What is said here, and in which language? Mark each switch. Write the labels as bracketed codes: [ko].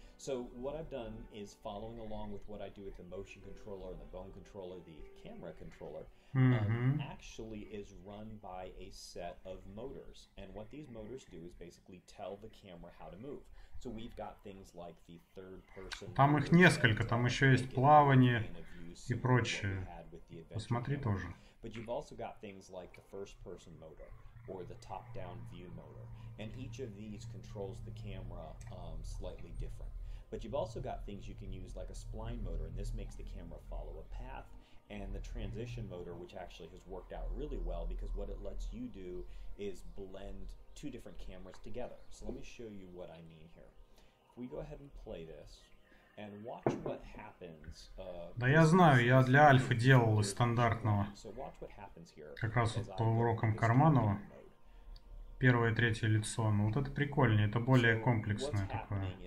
[en] So what I've done is following along with what I do with the motion controller and the bone controller, the camera controller, actually is run by a set of motors. And what these motors do is basically tell the camera how to move. So we've got things like the third person. [ru] Там их несколько, там еще есть плавание и прочее. Посмотри тоже. [en] But you've also got things like the first person motor or the top down view motor. And each of these controls the camera slightly different. But you've also got things you can use like a spline motor, and this makes the camera follow a path, and the transition motor, which actually has worked out really well because what it lets you do is blend two different cameras together. So let me show you what I mean here. If we go ahead and play this and watch what happens. [ru] Да я знаю, я для альфы делал из стандартного. Как раз вот по урокам Карманова. первое, третье лицо. Ну вот это прикольнее, это более комплексное такое.